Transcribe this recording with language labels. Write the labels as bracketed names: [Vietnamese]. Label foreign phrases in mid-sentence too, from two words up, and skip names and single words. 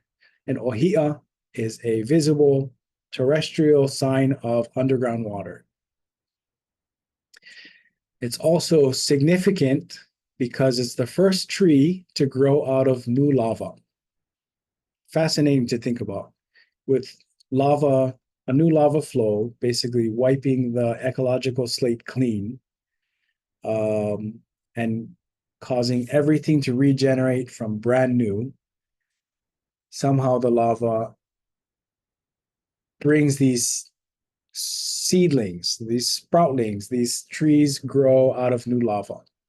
[English] And ohi'a is a visible terrestrial sign of underground water. It's also significant because it's the first tree to grow out of new lava. Fascinating to think about. With lava, a new lava flow, basically wiping the ecological slate clean, and causing everything to regenerate from brand new. Somehow the lava brings these seedlings, these sproutlings, these trees grow out of new lava.